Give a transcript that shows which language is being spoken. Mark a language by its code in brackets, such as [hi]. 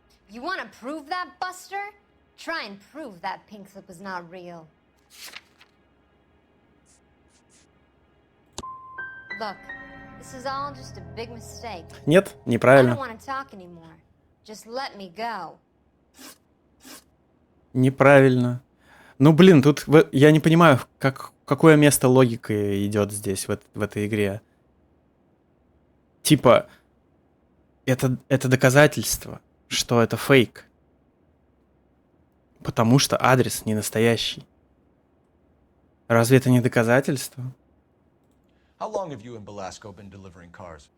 [en] You want to prove that, Buster? Try and prove that pink slip was not real. Look, this is all just a big mistake. [ru] Нет, [en] I [ru] неправильно. [en] don't want to talk anymore. Just let me go. [ru] Неправильно. Ну, блин, тут я не понимаю, какое место логика идет здесь, в этой игре. Типа, это доказательство, что это фейк. Потому что адрес не настоящий. Разве это не доказательство? [en] How long have you and Belasco been delivering cars?